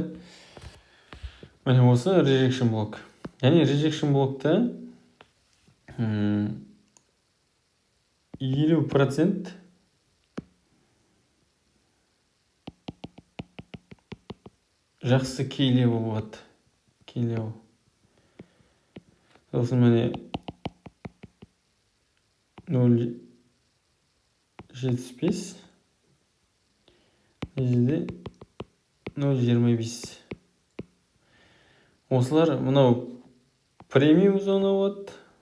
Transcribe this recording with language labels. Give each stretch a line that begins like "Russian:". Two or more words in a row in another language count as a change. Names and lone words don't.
Kazakh: Міне осы rejection блок. Яғни rejection блокта 50% жақсы key-level болады. Key-level. Сосын міне 0.75 жерде 0.25. Осылар мынау премиум зона болады.